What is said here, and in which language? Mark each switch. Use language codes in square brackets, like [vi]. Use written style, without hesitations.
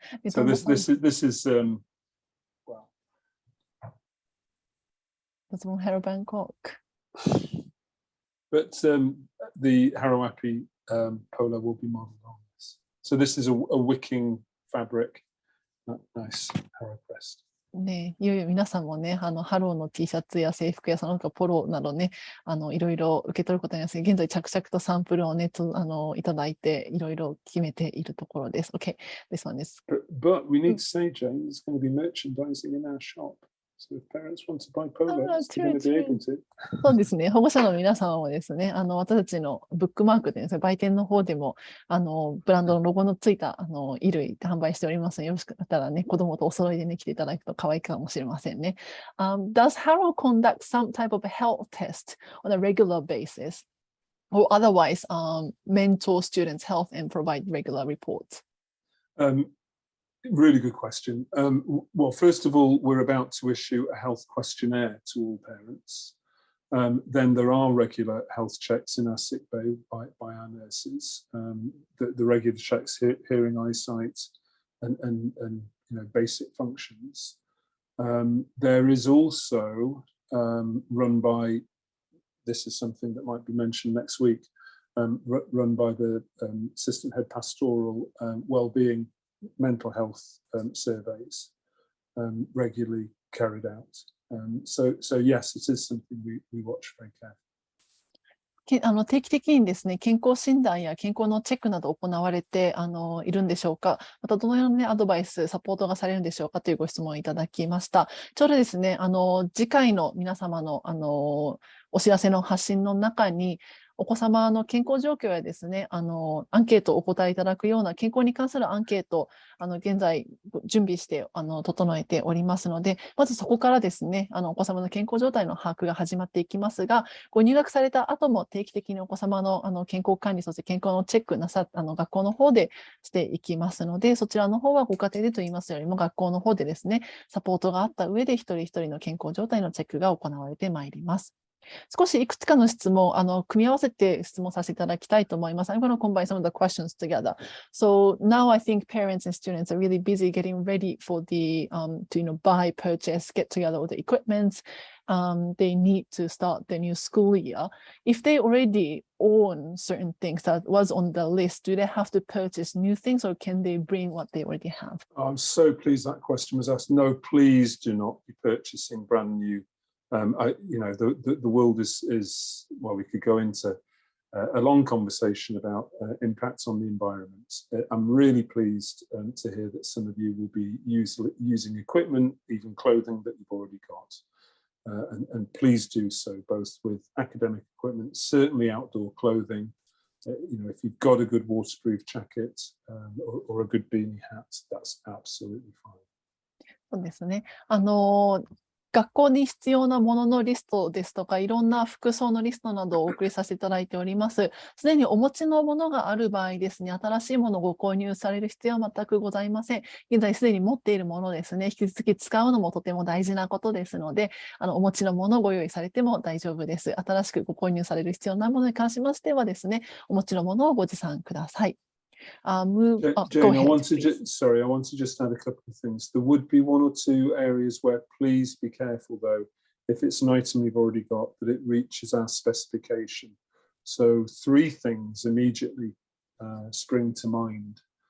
[en] So this is well. That's from Harrow Bangkok. But the Harrow Appi polo will be modelled on this. So this is a wicking fabric, nice Harrow pressed. [ja] ね、いよいよ皆さんもね、ハローの T シャツや制服やその他ポロなどね、いろいろ受け取ることになります。現在着々とサンプルをね、いただいて、いろいろ決めているところです。 [en] Okay, this one is. But we need to say, Jane, there's going to be merchandising in our shop. So if parents want to buy polos, they're going to be able to. [ja] そうですね。保護者の皆様もですね、私たちのブックマークでですね、売店の方でも、ブランドのロゴのついた、衣類販売しておりますので、よろしかったらね、子供とお揃いでね、来ていただくと可愛いかもしれませんね。 [en] Does Harrow conduct some type of a health test on a regular basis? Or otherwise, mentor students' health and provide regular reports? Really good question. Well, first of all, we're about to issue a health questionnaire to all parents. Then there are regular health checks in our sick bay by our nurses. The regular checks, hearing, eyesight, and basic functions. There is also run by, this is something that might be mentioned next week, run by the assistant head pastoral well-being mental health surveys regularly carried out. So yes, it is something we watch very carefully. [ja] 定期的にですね、健康診断や健康のチェックなど行われているんでしょうか。またどのような、ね、アドバイス、サポートがされるんでしょうかというご質問をいただきました。ちょうどですね、次回の皆様のお知らせの発信の中に、お子様の健康状況やですね、アンケートをお答えいただくような健康に関するアンケート、現在準備して整えておりますので、まずそこからですね、お子様の健康状態の把握が始まっていきますが、ご入学された後も定期的にお子様の健康管理、そして健康のチェックなさ、学校の方でしていきますので、そちらの方はご家庭でといいますよりも学校の方でですね、サポートがあった上で一人一人の健康状態のチェックが行われてまいります。少しいくつかの質問、組み合わせて質問させていただきたいと思います。 [en] I'm going to combine some of the questions together. So now I think parents and students are really busy getting ready for the to buy, purchase, get together with the equipment. They need to start the new school year. If they already own certain things that was on the list, do they have to purchase new things or can they bring what they already have? I'm so pleased that question was asked. No, please do not be purchasing brand new. The world is well, we could go into a long conversation about impacts on the environment. I'm really pleased to hear that some of you will be using equipment, even clothing that you've already got. And please do so, both with academic equipment, certainly outdoor clothing. If you've got a good waterproof jacket or a good beanie hat, that's absolutely fine. [ja] そうですね。学校に必要なもののリストですとか、いろんな服装のリストなどをお送りさせていただいております。すでにお持ちのものがある場合ですね、新しいものをご購入される必要は全くございません。現在すでに持っているものですね、引き続き使うのもとても大事なことですので、お持ちのものをご用意されても大丈夫です。新しくご購入される必要なものに関しましてはですね、お持ちのものをご持参ください。 [en] Jane, I want to just add a couple of things. There would be one or two areas where please be careful though, if it's an item you've already got, that it reaches our specification. So 3 things immediately spring to mind.